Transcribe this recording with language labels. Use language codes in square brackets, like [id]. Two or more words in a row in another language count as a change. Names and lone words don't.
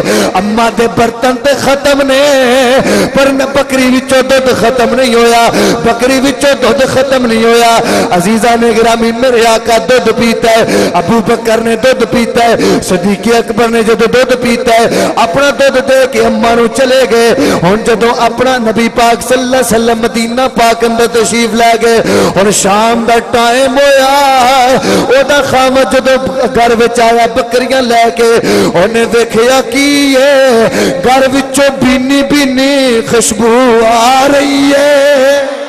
[pa] اماں دے برتن تے ختم نے پر بکری وچوں دودھ ختم نہیں ہویا، بکری وچوں دودھ ختم نہیں ہویا. عزیزا نے گرامی میرے آقا دودھ پیتا ہے، ابوبکر نے دودھ پیتا ہے، صدیق اکبر نے جدوں دودھ پیتا ہے اپنا دودھ دے کے اماں نوں چلے گئے. ہن جدوں اپنا نبی پاک [ar] صلى الله عليه وسلم [pa] مدینہ پاک اندر تشریف لے گئے. ہن شام دا ٹائم ہویا، اودا خامد جدوں گھر وچ آیا بکریاں لے کے اونہاں ویکھیا کی ہے گھر وچوں بھینی بھینی خوشبو آ رہی ہے.